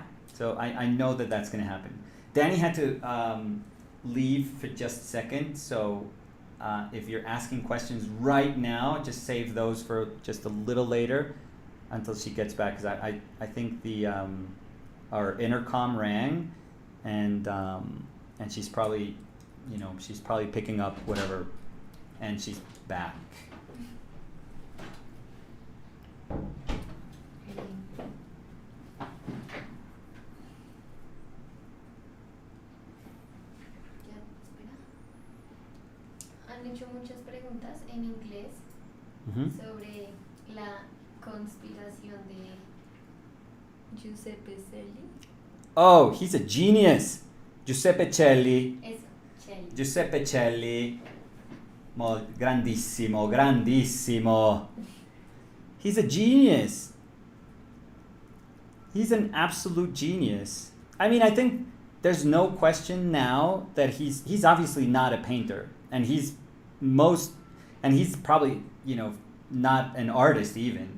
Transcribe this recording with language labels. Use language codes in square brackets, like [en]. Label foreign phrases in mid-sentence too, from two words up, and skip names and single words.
[en] So I know that that's going to happen. Danny had to leave for just a second, so if you're asking questions right now, just save those for just a little later until she gets back, because I think our intercom rang, and she's probably picking up whatever, and she's back. [es] Han hecho muchas preguntas en inglés sobre la conspiración de Giuseppe Celli. [en] Oh, he's a genius. Giuseppe Celli. [es] Eso, Celli. Giuseppe Celli. [it] Grandissimo, grandissimo. [en] He's a genius. He's an absolute genius. I mean, I think there's no question now that he's obviously not a painter, and he's probably, not an artist even.